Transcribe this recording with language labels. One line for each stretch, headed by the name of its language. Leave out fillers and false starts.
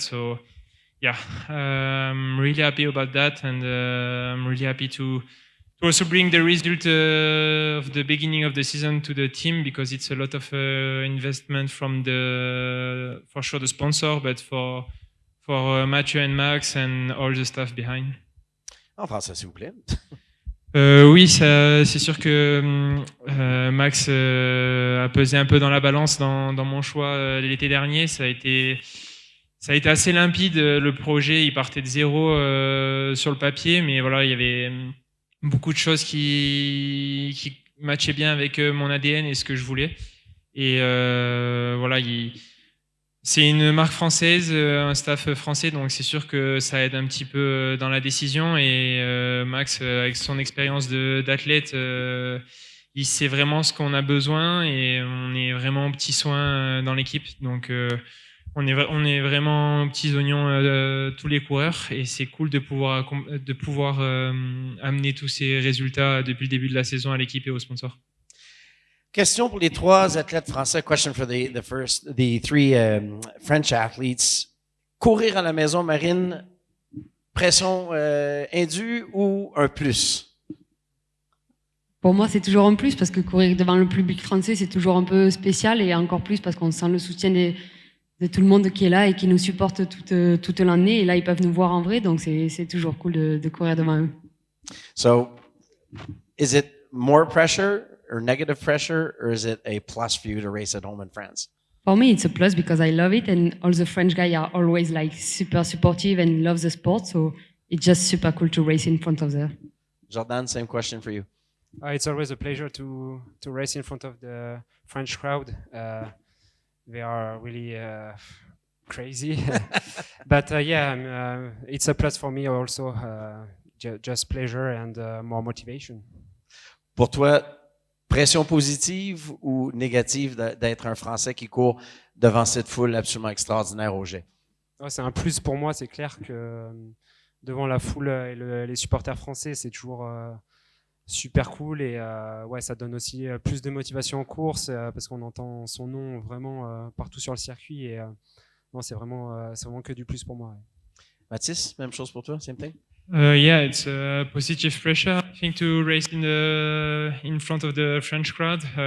English: So, I'm really happy about that, and I'm really happy to also bring the result of the beginning of the season to the team, because it's a lot of investment from for sure the sponsor, but for Mathieu and Max and all the staff behind.
French: En français, s'il vous plaît. Oui, c'est sûr que Max a pesé un peu dans la balance dans mon choix l'été dernier. Ça a été assez limpide. Le projet, il partait de zéro sur le papier, mais voilà, il y avait beaucoup de choses qui matchaient bien avec mon ADN et ce que je voulais. Et voilà, c'est une marque française, un staff français, donc c'est sûr que ça aide un petit peu dans la décision. Et Max, avec son expérience d'athlète, il sait vraiment ce qu'on a besoin, et on est vraiment aux petits soins dans l'équipe. Donc on est vraiment aux petits oignons tous les coureurs, et c'est cool de pouvoir amener tous ces résultats depuis le début de la saison à l'équipe et aux sponsors. Question pour les 3 athlètes français.
English: Question for the 3 French athletes.
French: Courir à la maison, Marine, pression indue ou un plus? Pour moi, c'est toujours un plus, parce que courir devant le public français, c'est toujours un peu spécial, et encore plus parce qu'on sent le soutien de tout le monde qui est là et qui nous supporte toute l'année. Et là, ils peuvent nous voir en vrai, donc c'est toujours cool de courir devant eux.
English: So, is it more pressure or negative pressure, or is it a plus for you to race at home in France? For me, it's a plus because I love it, and all the French guys are always like super supportive and love the sport, so it's just super cool to race in front of them. Jordan, same question for you. It's always a pleasure to race in front of the French crowd. They are really crazy, but it's a plus for me also. Just pleasure and more motivation.
French: Pour toi, pression positive ou négative d'être un Français qui court devant cette foule absolument extraordinaire au jet? C'est un plus pour moi, c'est clair que devant la foule et les supporters français, c'est toujours super cool, et ça donne aussi plus de motivation en course parce qu'on entend son nom vraiment partout sur le circuit, et non, c'est vraiment que du plus pour moi. Ouais. Mathis, même chose pour toi,
English: same thing? Yeah, it's a positive pressure. I think to race in front of the French crowd.